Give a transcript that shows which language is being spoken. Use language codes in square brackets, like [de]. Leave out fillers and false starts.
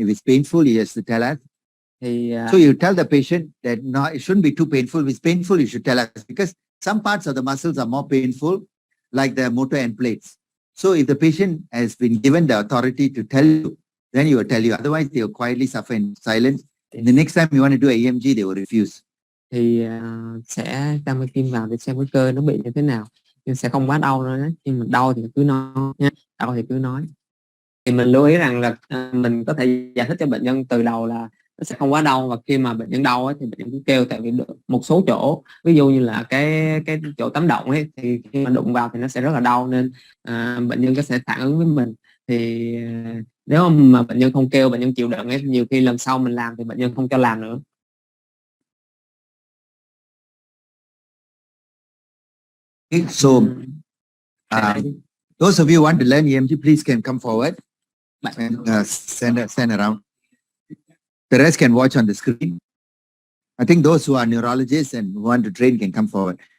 [en] If it's painful, he has to tell us. So you tell the patient that no, it shouldn't be too painful. If it's painful, you should tell us, because some parts of the muscles are more painful, like the motor end plates. So if the patient has been given the authority to tell you, then he will tell you. Otherwise, they will quietly suffer in silence. The next time you want to do EMG, they will refuse. [vi] Thì sẽ đâm cái kim vào để xem cái cơ nó bị như thế nào, nhưng sẽ không quá đau nữa nhé. Nhưng mà đau thì cứ nói nhé, đau thì cứ nói. Thì mình lưu ý rằng là mình có thể giải thích cho bệnh nhân từ đầu là nó sẽ không quá đau, và khi mà bệnh nhân đau ấy, thì bệnh nhân cứ kêu, tại vì một số chỗ ví dụ như là cái chỗ tắm động ấy, thì khi mà đụng vào thì nó sẽ rất là đau, nên bệnh nhân có sẽ phản ứng với mình. Thì nếu mà bệnh nhân không kêu, bệnh nhân chịu đựng ấy, nhiều khi lần sau mình làm thì bệnh nhân không cho làm nữa. [en] Okay, so those of you who want to learn EMG, please can come forward and stand around. The rest can watch on the screen. I think those who are neurologists and who want to train can come forward.